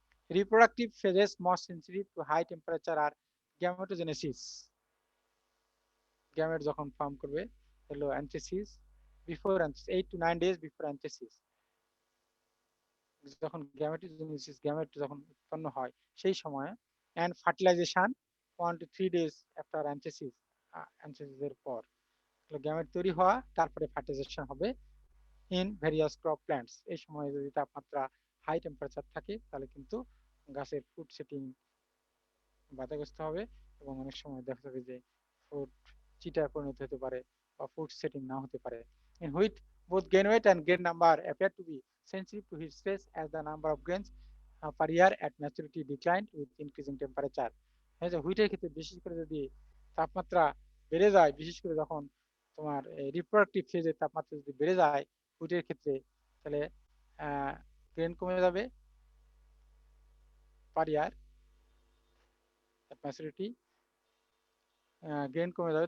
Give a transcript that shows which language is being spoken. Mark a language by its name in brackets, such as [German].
[English] reproductive phases most sensitive to high temperature আর gametogenesis, gamete যখন form করবে হলো anthesis, before 8 to 9 days before anthesis, যখন gametogenesis, [Bangla] gamete যখন উৎপন্ন হয় সেই সময়, [English] and fertilisation 1 to 3 days after anthesis, [Bangla] অ্যান্থেসিসের পর গ্যামেট তৈরি হওয়া, তারপরে ফার্টিলাইজেশন হবে [English] In various crop plants. [Bangla] এই সময় যদি তাপমাত্রা হাই টেম্পারেচার থাকে তাহলে কিন্তু গাছের ফুড সেটিং বাধাগ্রস্ত হবে, এবং অনেক সময় দেখা যাবে যে ফুড চিটায় পরিণত হতে পারে বা ফুড সেটিং না হতে পারে। [English] In wheat both grain weight and grain number appear to be sensitive to heat stress as the number of grains per year at maturity declined with increasing temperature. [Bangla] হুইটের ক্ষেত্রে বিশেষ করে যদি তাপমাত্রা বেড়ে যায়, বিশেষ করে যখন তোমার রিপ্রোডাক্টিভ ফেজের তাপমাত্রা যদি বেড়ে যায় হুইটের ক্ষেত্রে, তাহলে গ্রেন কমে যাবে [English] per year at maturity, [Bangla] গ্রেন কমে যাবে।